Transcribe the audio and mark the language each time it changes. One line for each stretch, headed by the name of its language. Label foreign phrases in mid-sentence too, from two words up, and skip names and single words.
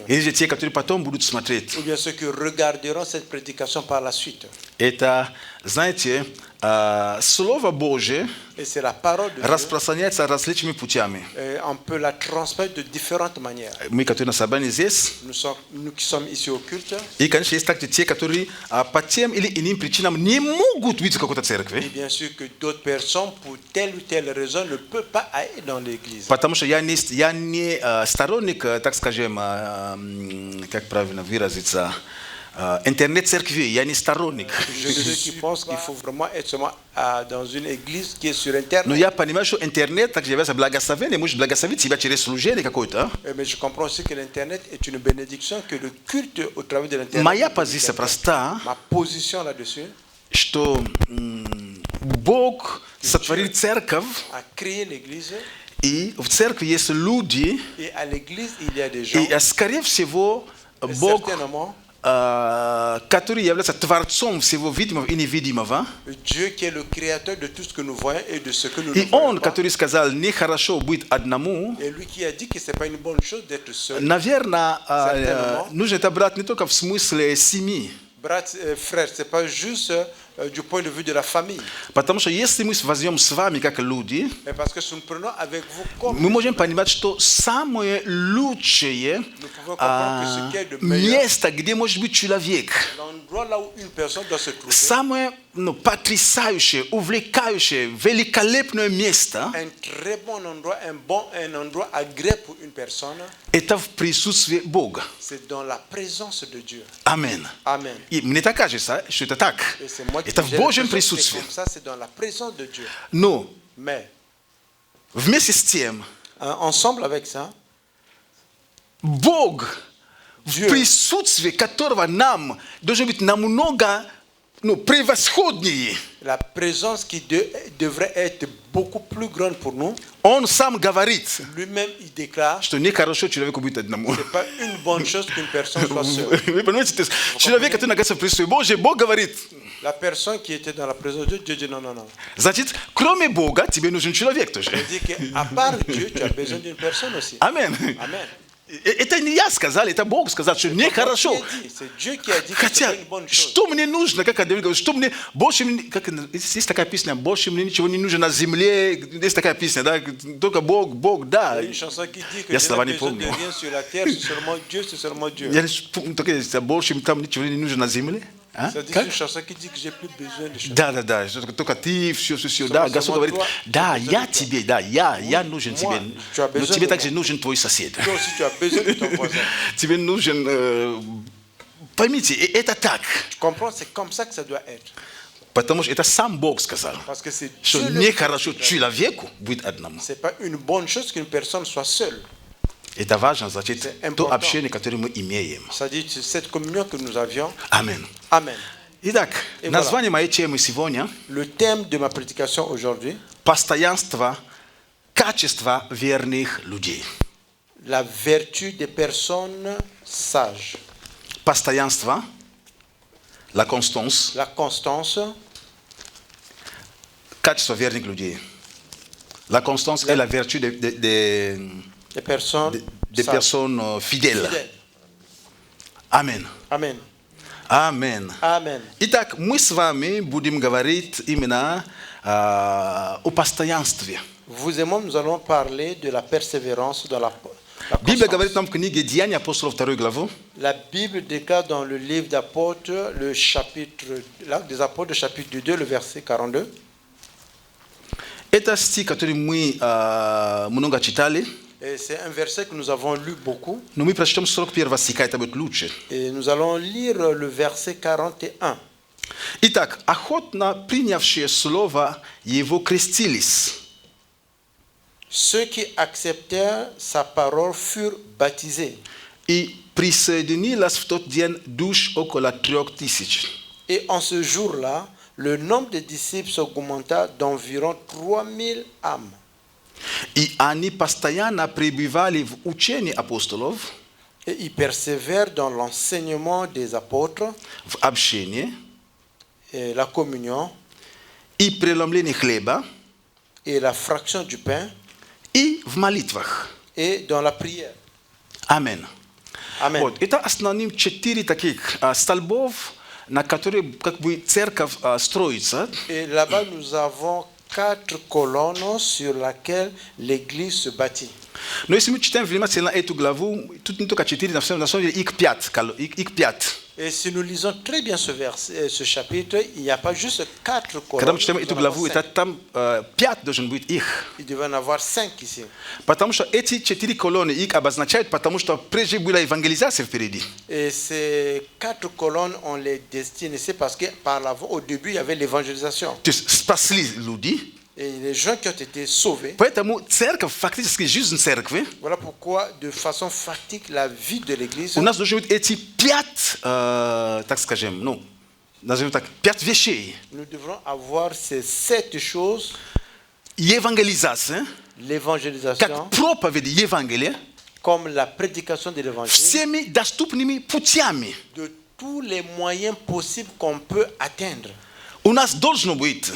Russian: или же те, которые потом будут смотреть.
French: ou bien ceux qui regarderont cette prédication par la suite.
Russian: Это, знаете, Слово Божие
French: Et c'est la parole de Dieu.
Russian: распространяется различными путями.
French: Et on peut la transmettre de différentes manières.
Russian: Мы, которые на собрании здесь,
French: Nous qui sommes ici au culte,
Russian: и, конечно, есть также те, которые по тем или иным причинам не могут быть в какой-то
French: et
Russian: церкви,
French: bien sûr que d'autres personnes, pour telle ou telle raison, ne peuvent pas aller dans l'église.
Russian: потому что я не сторонник, так скажем, как правильно выразиться, интернет-церкви, я не сторонник.
French: Je suis ceux qui pensent qu'il faut vraiment être seulement dans une église qui est sur
Russian: Но
French: Internet.
Russian: я понимаю, что интернет также является благословением, может благословить себя через служение какое-то.
French: Mais je comprends aussi que l'Internet est une bénédiction, que le culte au travers de l'Internet.
Russian: Моя позиция проста,
French: Ma position là-dessus
Russian: что Бог сотворил церковь,
French: a créé l'église,
Russian: и в церкви есть люди,
French: et à l'église il y a des gens,
Russian: и, скорее всего,
French: et
Russian: Бог,
French: certainement,
Russian: который является Творцом всего видимого и невидимого,
French: Dieu qui est le créateur de tout ce que nous voyons et de ce que nous ne
Russian: и
French: voyons
Russian: Он,
French: pas.
Russian: который сказал, нехорошо быть одному,
French: Et lui qui a dit que ce n'est pas une bonne chose d'être seul.
Russian: наверное,
French: Certainement.
Russian: нужно это брать не только в смысле семьи. Брат,
French: frère, ce n'est pas juste du point de vue de la famille.
Russian: Потому что если мы возьмем с вами как люди,
French: Mais parce que si nous prenons avec vous comme
Russian: мы можем понимать, что самое лучшее
French: nous pouvons comprendre que ce qui est de meilleur,
Russian: место, где может быть человек,
French: l'endroit là où une personne doit se trouver,
Russian: самое потрясающее, увлекающее, великолепное место
French: un très bon endroit, un endroit agréable pour une personne,
Russian: это в присутствии Бога.
French: c'est dans la présence de Dieu. Amen. Amen.
Russian: И мне так кажется, что это так.
French: Et c'est moi qui
Russian: Это в
French: j'ai
Russian: Божьем
French: l'impression que c'est
Russian: присутствии.
French: comme ça, c'est dans la présence de Dieu.
Russian: Но
French: Mais
Russian: вместе с тем,
French: ensemble avec ça,
Russian: Бог, в
French: Dieu.
Russian: присутствии которого нам должно быть намного превосходнее,
French: la présence qui devrait être beaucoup plus grande pour nous,
Russian: Он сам говорит,
French: lui-même il déclare,
Russian: что нехорошо человеку быть одному.
French: c'est pas une bonne chose qu'une personne soit seule.
Russian: Вы понимаете, то есть человек, который находится в присутствии Божьем, Бог говорит,
French: La personne qui était dans la présence de Dieu, Dieu dit non, non, non.
Russian: значит, кроме Бога, тебе нужен человек тоже.
French: Il dit qu'à part Dieu, tu as besoin d'une personne aussi.
Russian: Аминь.
French: Amen.
Russian: Это не я сказал, это Бог сказал, что нехорошо.
French: C'est Dieu qui a dit que c'est
Russian: Хотя,
French: pas une bonne chose.
Russian: что мне нужно, как Давид говорит, что мне, больше, как, есть такая песня, больше мне ничего не нужно на земле, есть такая песня, да, только Бог, Бог, да.
French: Il y a une chanson qui dit que
Russian: Я
French: je
Russian: слова
French: n'ai
Russian: не
French: besoin de
Russian: помню.
French: rien sur la terre, c'est seulement Dieu, c'est seulement Dieu.
Russian: Я только есть, больше там ничего не нужно на земле. А?
French: Ça dit
Russian: Как?
French: une chanson qui dit que j'ai plus besoin de choses.
Russian: Да, только ты, все,
French: Seulement
Russian: да, Господь говорит,
French: toi,
Russian: да,
French: j'ai besoin
Russian: я
French: de toi.
Russian: тебе, да, я нужен
French: moi,
Russian: тебе,
French: tu as
Russian: но
French: besoin
Russian: тебе
French: de
Russian: также
French: moi.
Russian: нужен твой сосед.
French: Toi aussi, tu as besoin de ton voisin.
Russian: Тебе нужен, поймите, это так,
French: Tu comprends? C'est comme ça que ça doit être.
Russian: потому что это сам Бог сказал,
French: Parce que c'est
Russian: что
French: Dieu le
Russian: нехорошо
French: Dieu.
Russian: человеку быть одному.
French: C'est pas une bonne chose qu'une personne soit seule.
Russian: Это важно, значит,
French: C'est
Russian: то
French: important.
Russian: общение, которое мы имеем.
French: Ça dit c'est cette communion que nous avions.
Russian: Аминь.
French: Amen.
Russian: Итак, И название моей темы сегодня
French: Le thème de ma prédication aujourd'hui, –
Russian: постоянство, качество верных людей.
French: la vertu des personnes sages,
Russian: Постоянство,
French: la constance, la constance, качество верных людей. La constance est la vertu des des sages. personnes fidèles. Fidèles. Amen. Amen. Amen. Amen.
Russian: Итак, мы с вами будем говорить именно о постоянстве.
French: Vous et moi, nous allons parler de la persévérance dans la
Russian: Библия
French: constance.
Russian: говорит нам в книге Деяния апостолов 2 главу,
French: La Bible déclare dans le livre d'Apôtres, le chapitre, l'acte des Apôtres, le chapitre 2, le verset 42.
Russian: это стих, который мы много читали,
French: Et c'est un verset que nous avons lu beaucoup.
Russian: но мы прочтем 41 стиха, это будет лучше.
French: Et nous allons lire le verset 41.
Russian: Итак, охотно принявшие слово его крестились.
French: Ceux qui acceptèrent sa parole furent baptisés.
Russian: И присоединилось в тот день душ около 3000.
French: Et en ce jour-là, le nombre des disciples s'augmenta d'environ 3000 âmes.
Russian: И они постоянно пребывали в учении апостолов,
French: Et ils persévèrent dans l'enseignement des apôtres,
Russian: в общении
French: et la communion
Russian: и преломлении хлеба
French: et la fraction du pain
Russian: и в молитвах.
French: et dans la prière.
Russian: Аминь.
French: Amen.
Russian: Вот, это основные 4 таких столбов, на которые как бы церковь строится.
French: Et là-bas, nous avons 4 colonnes sur lesquelles l'église se bâtit.
Russian: Но если мы читаем внимательно эту главу, тут не только 4, на самом деле их 5.
French: Et si nous lisons très bien ce verset, ce chapitre, il n'y a pas juste 4
Russian: Когда
French: colonnes.
Russian: мы читаем
French: nous
Russian: эту
French: en avons
Russian: главу,
French: 5.
Russian: это там 5 должен быть их.
French: Il devait en avoir 5 ici.
Russian: Потому что эти 4 колонны их обозначают, потому что прежде была евангелизация впереди.
French: Et ces 4 colonnes, on les destine ici parce que par l'avant, au début, il y avait l'évangélisation.
Russian: То есть спасли люди.
French: Et les gens qui ont été sauvés,
Russian: Поэтому церковь, фактически жизнь церкви,
French: voilà pourquoi, de façon pratique, la vie de l'église,
Russian: у нас должны быть эти 5, так скажем, ну, назовем так, 5 вещей.
French: nous devrons avoir ces 7 choses,
Russian: Евангелизация,
French: l'évangélisation,
Russian: как проповедь Евангелия,
French: comme la prédication de l'évangile,
Russian: всеми доступными путями.
French: de tous les moyens possibles qu'on peut atteindre.
Russian: У нас должно быть